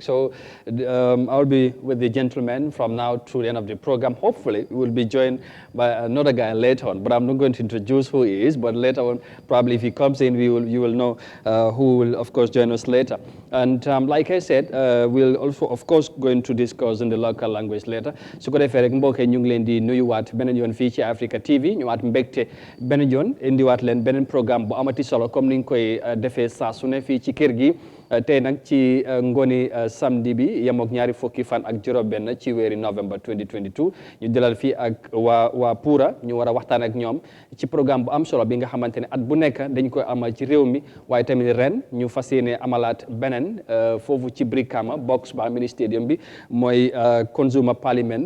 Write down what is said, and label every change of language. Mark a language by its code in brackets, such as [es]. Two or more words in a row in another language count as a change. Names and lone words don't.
[en] So I'll be with the gentleman from now to the end of the program. Hopefully, we'll be joined by another guy later on, but I'm not going to introduce who he is, but later on, probably if he comes in, you will know who will, of course, join us later. And like I said, we'll also, of course, going to discuss in the local language later. [wo] So ko defee rek mbokk ñu ngi leen di nuyuwaat beneen yoon fii ci Africa TV ñëwaat mbégte beneen yoon indiwaat leen beneen programme bu amati solo comme ni ñu koy defee saa su ne fii ci kër gi. Tey nag ci ngooni samedi bi yem ak ñaari fukki fan ak juróom-benn ci weeri novembre 2022 ñu dalal fii ak waa PURA ñu war a waxtaan ak ñoom ci programme bu am solo bi nga xamante ne at bu nekk dañ koy amal ci réew mi waaye tamit ren ñu fas yéene amalaat beneen foofu ci Brikama Box Bar [en] mini stadium [wo] bi mooy Consumer Parliament.